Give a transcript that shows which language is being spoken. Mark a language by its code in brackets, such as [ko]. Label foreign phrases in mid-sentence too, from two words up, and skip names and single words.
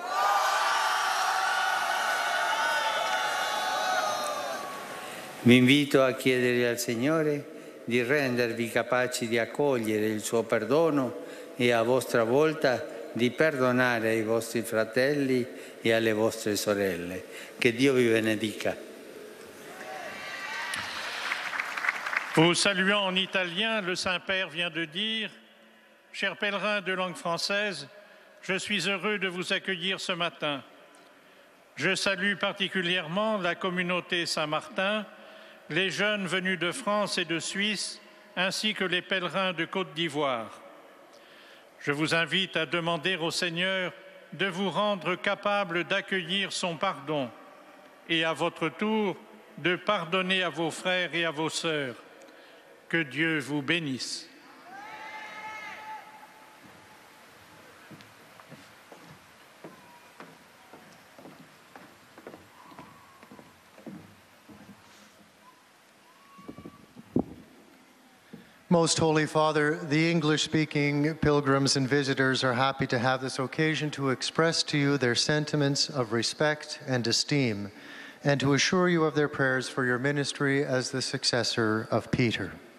[it] Vi invito a chiedere al Signore di rendervi capaci di accogliere il suo perdono e a vostra volta di perdonare ai vostri fratelli e alle vostre sorelle. Che Dio vi benedica. [fr] Vous saluant en italien, le Saint-Père vient de dire « Chers pèlerins de langue française, je suis heureux de vous accueillir ce matin. Je salue particulièrement la communauté Saint-Martin, les jeunes venus de France et de Suisse, ainsi que les pèlerins de Côte d'Ivoire. Je vous invite à demander au Seigneur de vous rendre capable d'accueillir son pardon et à votre tour de pardonner à vos frères et à vos sœurs. Que Dieu vous bénisse. [en] Most Holy Father, the English-speaking pilgrims and visitors are happy to have this occasion to express to you their sentiments of respect and esteem, and to assure you of their prayers for your ministry as the successor of Peter.